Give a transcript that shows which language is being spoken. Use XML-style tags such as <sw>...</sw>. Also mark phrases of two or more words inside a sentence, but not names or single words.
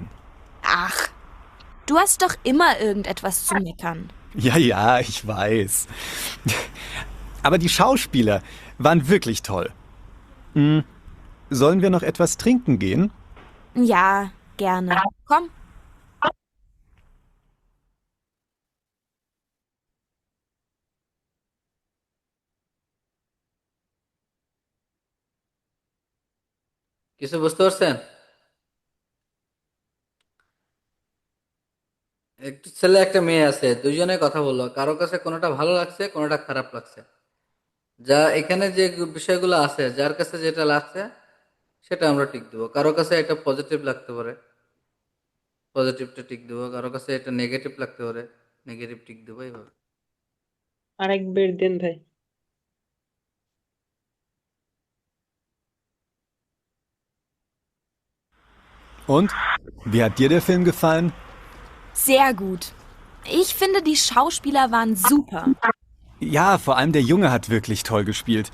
<de>Ach, du hast doch immer irgendetwas zu meckern. Ja, ich weiß. Aber die Schauspieler waren wirklich toll. Sollen wir noch etwas trinken gehen? Ja, gerne. Komm.</de> <bn>কিছু বুঝতে পারছেন? একটা ছেলে একটা মেয়ে আছে, দুজনে কথা বললো, কারো কাছে কোনোটা ভালো লাগছে কোনোটা খারাপ লাগছে। যা এখানে যে বিষয়গুলো আছে, যার কাছে যেটা লাগছে সেটা আমরা টিক দেবো। কারো কাছে এটা পজিটিভ লাগতে পারে, পজিটিভটা টিক দেবো। কারো কাছে এটা নেগেটিভ লাগতে পারে, নেগেটিভ টিক দেবো। এইভাবে আরেকবার দেন ভাই।</bn> <de>Und? Wie hat dir der Film gefallen? Sehr gut. Ich finde, die Schauspieler waren super. Ja, vor allem der Junge hat wirklich toll gespielt.</de>